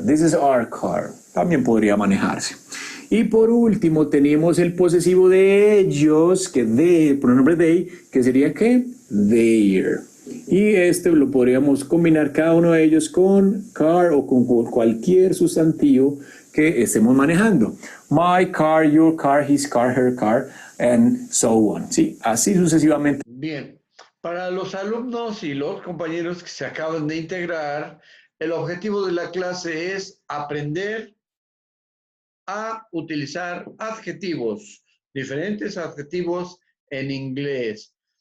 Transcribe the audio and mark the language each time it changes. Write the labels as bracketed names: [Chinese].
[English] This is our car. [Spanish] También podría manejarse. Y por último tenemos el posesivo de ellos, que el pronombre they, que sería ¿qué? Their. Y este lo podríamos combinar cada uno de ellos con car o con cualquier sustantivo que estemos manejando. [English] My car, your car, his car, her car, and so on. [Spanish] Sí, así sucesivamente. Bien, para los alumnos y los compañeros que se acaban de integrar, el objetivo de la clase es aprender a utilizar adjetivos, diferentes adjetivos en inglés.